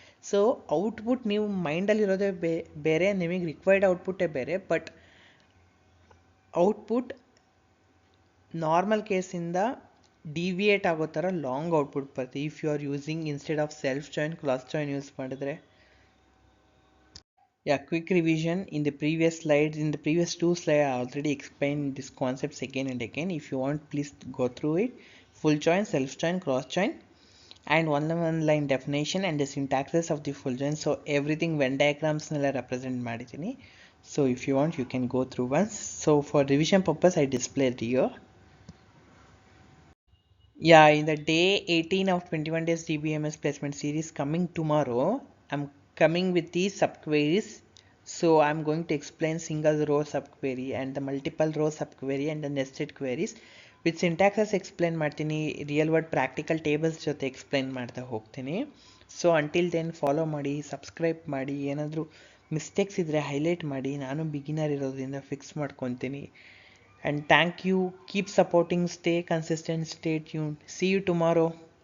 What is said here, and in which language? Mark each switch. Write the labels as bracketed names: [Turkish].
[Kannada] So output ನೀವು ಮೈಂಡಲ್ಲಿರೋದೇ ಬೇರೆ, ನಿಮಗೆ ರಿಕ್ವೈರ್ಡ್ ಔಟ್ಪುಟ್ಟೇ ಬೇರೆ, ಬಟ್ ಔಟ್ಪುಟ್ ನಾರ್ಮಲ್ ಕೇಸಿಂದ ಡಿವಿಯೇಟ್ ಆಗೋ ಥರ ಲಾಂಗ್ ಔಟ್ಪುಟ್ ಬರುತ್ತೆ [English] if you are using instead of self join [Kannada] cross join use ಮಾಡಿದ್ರೆ. [English] Quick revision in the previous slides, in the previous two slides I already explained these concepts again and again. If you want, please go through it. Full join, self join, cross join, and one line definition and the syntaxes of the full join. So everything Venn diagrams [Kannada] nella represent ಮಾಡಿದ್ದೀನಿ. [English] So if you want, you can go through once. So for revision purpose I displayed here. Yeah, in the day 18 of 21 days DBMS placement series coming tomorrow, I'm coming with these subqueries. So I'm going to explain single row subquery and the multiple row subquery and the nested queries. With syntaxes [Kannada] explain ಮಾಡ್ತೀನಿ, real word practical tables ಜೊತೆ explain ಮಾಡ್ತಾ ಹೋಗ್ತೀನಿ. So until then follow ಮಾಡಿ, subscribe ಮಾಡಿ, ಏನಾದರೂ mistakes ಇದ್ದರೆ highlight ಮಾಡಿ, ನಾನು ಬಿಗಿನರ್ ಇರೋದ್ರಿಂದ ಫಿಕ್ಸ್ ಮಾಡ್ಕೊತೀನಿ. [English] And thank you, keep supporting, stay consistent, stay tuned. See you tomorrow.